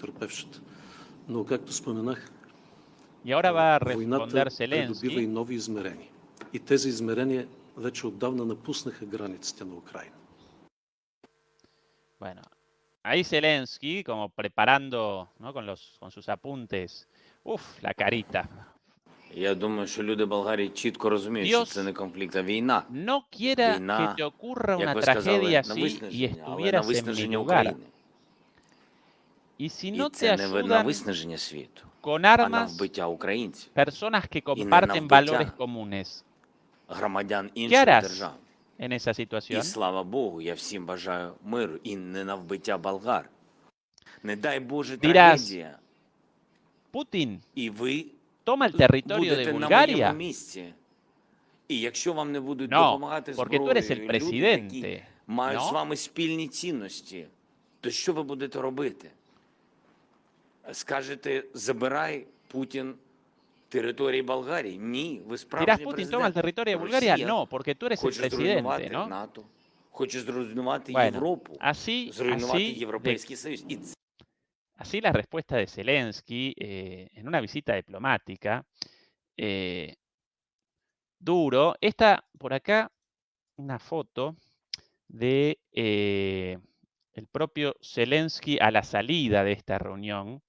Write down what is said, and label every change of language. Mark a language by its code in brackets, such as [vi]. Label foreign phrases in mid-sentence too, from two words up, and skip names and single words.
[es] Y ahora va a responder Zelensky. Bueno, ahí Zelensky, como preparando, ¿no? con sus apuntes. Uf, la carita. [uk] Я думаю, що люди Болгарії чітко розуміють, що це не конфлікт, а війна. [es] No quiera que te ocurra una tragedia así y estuvieras en mi lugar. Y si no te ayudan con armas, personas que comparten valores comunes, ¿qué harás en esa situación? [uk] І слава Богу, я всім бажаю миру і не на вбиття болгар. Не дай Боже трагедія. [es] Putin [uk] І ви [es] toma el territorio de [uk] будете на [es] Bulgaria. [uk] моєму місці. І якщо вам не будуть [es] No, [uk] допомагати [es] porque tú eres el [uk] зброєю люди, [es] presidente, [uk] які мають [es] ¿no? [uk] з вами спільні цінності, то що ви будете робити? Скажете, забирай, Путін, території Болгарії? Ні, ви [es] Dirás, [uk] справжній [es] Putin toma el [uk] президент. [es] territorio de Bulgaria. [uk] Росія [es] No, porque tú eres el [uk] хоче [es] presidente, [uk] зруйнувати [es] ¿no? [uk] НАТО, хоче зруйнувати [es] Bueno, [uk] Європу, [es] así, [uk] зруйнувати [es] así, [uk] Європейський Союз. І [es] así la respuesta de Zelensky en una visita diplomática duro. por acá una foto de el propio Zelensky a la salida de esta reunión.